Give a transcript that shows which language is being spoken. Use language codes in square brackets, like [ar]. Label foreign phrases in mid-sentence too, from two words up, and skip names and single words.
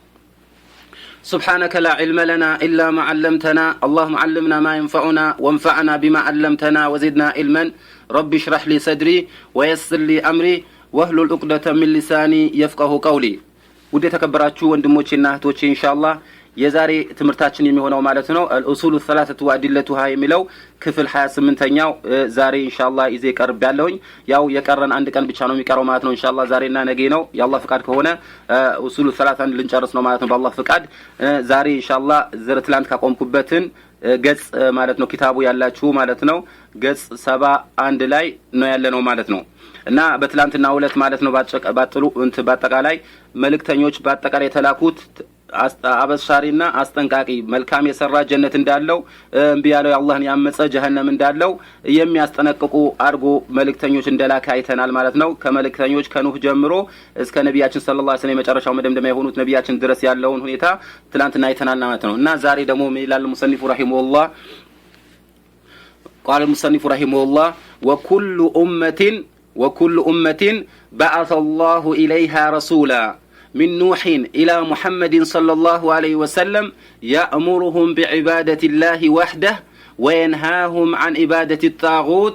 [ar] سبحانك لا علم لنا إلا ما علمتنا. اللهم علمنا ما ينفعنا وانفعنا بما علمتنا وزدنا علما. رب اشرح لي صدري ويسر لي أمري واحلل عقدة من لساني يفقه قولي. [am] ውድ ተከባሪዎቼ እና ወንድሞቼ እህቶቼ [ar] إن شاء الله [am] የዛሬ ትምርታችን የሚሆነው ማለት ነው [ar] الأصول الثلاثة وأدلتها [am] የሚለው ክፍል 28ኛው ዛሬ ኢንሻአላህ ይዜ ቀርብ ያለውኝ ያው የቀረን አንድ ቀን ብቻ ነው የሚቀረው ማለት ነው ኢንሻአላህ ዛሬና ነገ ነው የአላህ ፍቃድ ከሆነ [ar] أصول الثلاثة [am] ልንጨርስ ነው ማለት ነው በአላህ ፍቃድ ዛሬ ኢንሻአላህ ትላንት ካቆምኩበትን ገጽ ማለት ነው ኪታቡ ያላችሁ ማለት ነው ገጽ 71 ላይ ነው ያለ ነው ማለት ነው እና በትላንትና ሁለት ማለት ነው ባጠቃላይ መልእክተኞች ባጠቃላይ ተላኩት አበሻሪና አስጠንቃቂ መልካም የሰራ ጀነት እንዳለው እንቢያለው አላህን ያመፀ ጀሃነም እንዳለው የሚያስጠነቅቁ አርጎ መልእክተኞች እንደላከ አይተናል ማለት ነው ከመልእክተኞች ከኑህ ጀምሮ እስከ ነብያችን [ar] صلى الله عليه وسلم [am] መጨረሻው መደምደሚያ የሆኑት ነብያችን ድረስ ያለውን ሁኔታ ትላንትና አይተናል ማለት ነው እና ዛሬ ደግሞ ሚላል [ar] مصنف رحمه الله قال المصنف رحمه الله وكل أمة بعث الله إليها رسولا من نوح إلى محمد صلى الله عليه وسلم يأمرهم بعبادة الله وحده وينهاهم عن عبادة الطاغوت.